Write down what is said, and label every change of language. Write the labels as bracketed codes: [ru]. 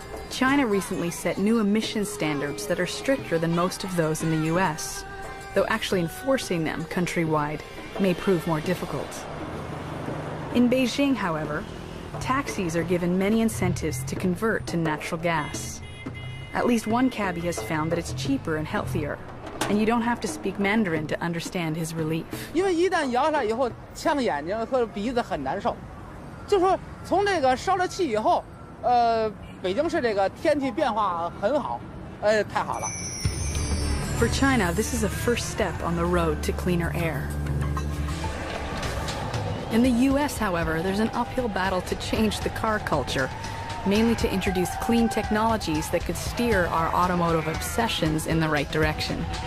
[en] China recently set new emission standards that are stricter than most of those in the US, though actually enforcing them countrywide may prove more difficult. In Beijing, however, taxis are given many incentives to convert to natural gas. At least one cabbie has found that it's cheaper and healthier, and you don't have to speak Mandarin to understand his relief. [zh] 因为一旦摇下来以后，呛眼睛和鼻子很难受。就说从这个烧了气以后，北京市这个天气变化很好，太好了。 [en] For China, this is a first step on the road to cleaner air. In the US, however, there's an uphill battle to change the car culture, mainly to introduce clean technologies that could steer our automotive obsessions in the right direction.